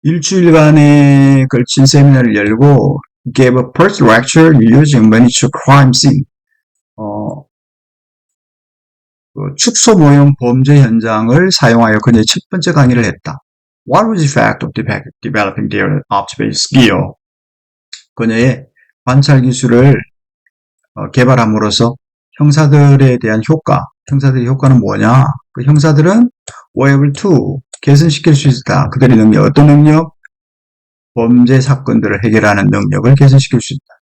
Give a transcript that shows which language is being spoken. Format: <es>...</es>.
<ko>일주일간에 걸친 세미나를 열고</ko> <en>gave a first lecture using miniature crime scene.</en> <ko>축소 모형 범죄 현장을 사용하여 그녀의 첫 번째 강의를 했다.</ko> <en>What was the effect of developing their observation skill?</en> <ko>그녀의 관찰 기술을 개발함으로써 형사들에 대한 효과, 형사들의 효과는 뭐냐? 그 형사들은</ko> <en>were able to,</en> <ko>개선시킬 수 있다. 그들의 능력, 어떤 능력? 범죄 사건들을 해결하는 능력을 개선시킬 수 있다.</ko>